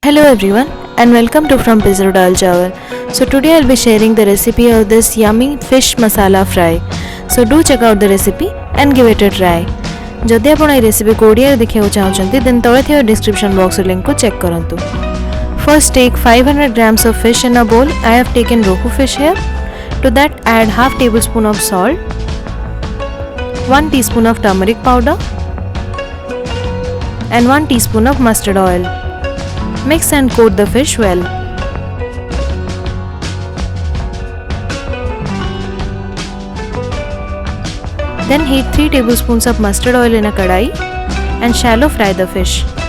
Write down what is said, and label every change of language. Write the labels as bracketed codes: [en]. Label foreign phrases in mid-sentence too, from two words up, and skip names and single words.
[en] Hello everyone and welcome to frompizzatodalchawal. So today I'll be sharing the recipe of this yummy fish masala fry. So do check out the recipe and give it a try. [or] ଯଦି ଆପଣ ଏ ରେସିପି କୋଡ଼ିଆ ରେ ଦେଖିଓ ଚାହୁଁଛନ୍ତି ଦେନ ତଳେ ଥିଓ [en] description box link [or] କୁ ଚେକ କରନ୍ତୁ. [en] First take 500 grams of fish in a bowl. I have taken Rohu fish here. To that add half tablespoon of salt, 1 teaspoon of turmeric powder and 1 teaspoon of mustard oil. Mix and coat the fish well. Then heat 3 tablespoons of mustard oil in a kadai and shallow fry the fish.